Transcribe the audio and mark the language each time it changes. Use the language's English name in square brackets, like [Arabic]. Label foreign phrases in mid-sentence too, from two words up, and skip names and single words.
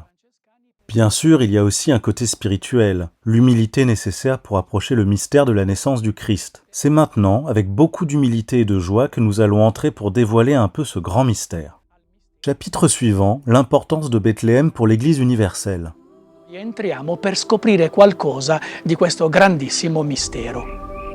[French] Bien sûr, il y a aussi un côté spirituel, l'humilité nécessaire pour approcher le mystère de la naissance du Christ. C'est maintenant, avec beaucoup d'humilité et de joie, que nous allons entrer pour dévoiler un peu ce grand mystère. Chapitre suivant, l'importance de Bethléem pour l'Église universelle. [Italian] Entriamo per scoprire qualcosa di questo grandissimo mistero.